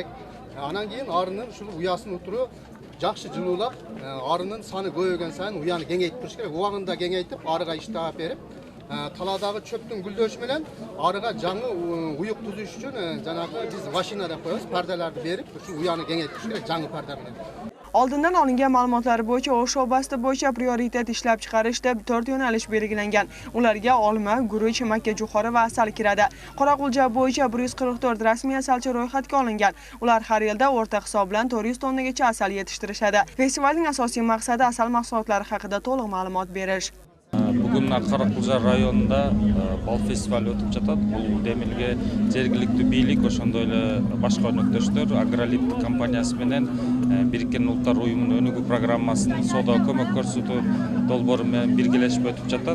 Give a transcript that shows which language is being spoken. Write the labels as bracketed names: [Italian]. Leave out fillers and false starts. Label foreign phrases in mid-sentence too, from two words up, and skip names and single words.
[Kyrgyz] Анан кийин арынын ушул уясын утуру жакшы жылуулап, арынын саны көбөйгөн сайын уяны кеңейтип туруш керек. Убагында кеңейтип, арыга иш таап берип, таладагы чөптүн гүлдөшү менен арыга жаңы уюк түзүш үчүн жанагы биз машина деп коебуз, перделерди берип, ушул уяны кеңейтип туруш керек, жаңы перде менен. [Uzbek] Oldindan olingan ma'lumotlar bo'yicha O'sh oblasti bo'yicha prioritet ishlab chiqarish deb 4 yo'nalish belgilangan. Ularga olma, guruch, makka jo'xori va asal kiradi. Qoraqulcha bo'yicha 144 rasmiy asalchi ro'yxatga olingan. Ular har yilda o'rta hisob bilan 400 tonnagacha asal yetishtirishadi. Festivalning asosiy maqsadi asal mahsulotlari haqida to'liq ma'lumot berish. [Kyrgyz] Бүгүн Каракулжа районунда бал фестивали өтүп жатат. Бул демилге жергиликтүү бийлик, ошондой эле башка өнөктөштөр Агролит компаниясы менен Бириккен Улуттар уюмунун өнүгүү программасынын соода көмөк көрсөтүү долбоору менен биргелешип өтүп жатат.